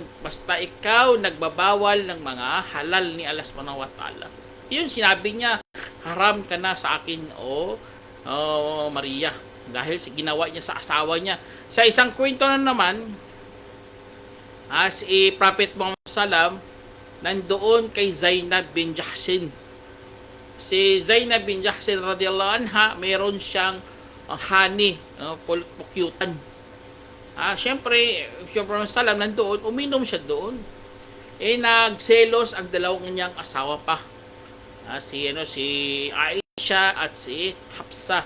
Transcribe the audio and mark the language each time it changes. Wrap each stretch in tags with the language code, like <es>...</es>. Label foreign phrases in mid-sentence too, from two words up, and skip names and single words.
<tl>Basta ikaw nagbabawal ng mga halal ni Allah</tl> <ar>سبحانه وتعالى.</ar> <tl>Yun, sinabi niya, haram ka na sa akin, Maria. Dahil ginawa niya sa asawa niya. Sa isang kwento na naman, si Prophet Muhammad SAW, nandoon kay Zainab bin Jahsin. Si Zainab bin Jahsin</tl> <ar>رضي الله عنها,</ar> <tl>mayroon siyang honey, pukyutan. Siyempre, Muhammad SAW nandoon, uminom siya doon. Nagselos ang dalawang niyang asawa pa. Si Aisha at si Hafsa.</tl>